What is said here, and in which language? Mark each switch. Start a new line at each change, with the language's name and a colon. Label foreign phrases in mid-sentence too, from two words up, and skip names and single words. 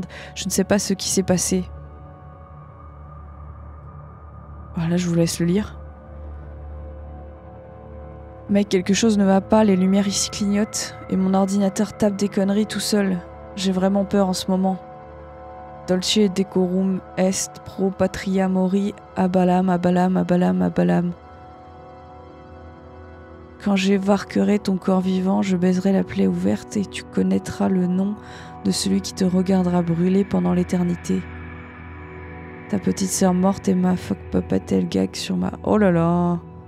French: Je ne sais pas ce qui s'est passé. Voilà, je vous laisse le lire. Mec, quelque chose ne va pas, les lumières ici clignotent et mon ordinateur tape des conneries tout seul. J'ai vraiment peur en ce moment.
Latin: Dolce decorum est pro patria mori abalam abalam abalam abalam.
French: Quand j'évarquerai ton corps vivant, je baiserai la plaie ouverte et tu connaîtras le nom de celui qui te regardera brûler pendant l'éternité. Ta petite sœur morte et ma
English: fuck puppet
French: elle gag sur ma... Oh là là.